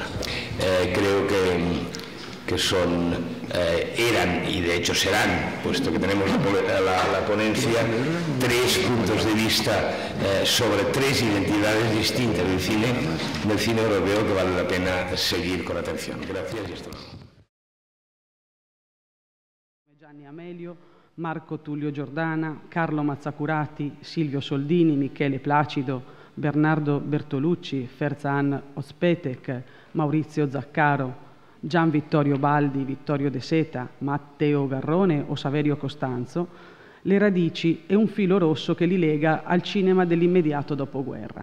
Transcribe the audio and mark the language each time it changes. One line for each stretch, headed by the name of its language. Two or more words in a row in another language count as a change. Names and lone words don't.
Spanish: Creo que eran, y de hecho serán, puesto que tenemos la ponencia, 3 puntos de vista sobre 3 identidades distintas del cine europeo, que vale la pena seguir con atención. Gracias y hasta luego.
Italian: Gianni Amelio, Marco Tullio Giordana, Carlo Mazzacurati, Silvio Soldini, Michele Placido, Bernardo Bertolucci, Ferzan Ospetek, Maurizio Zaccaro, Gian Vittorio Baldi, Vittorio De Seta, Matteo Garrone o Saverio Costanzo, le radici e un filo rosso che li lega al cinema dell'immediato dopoguerra.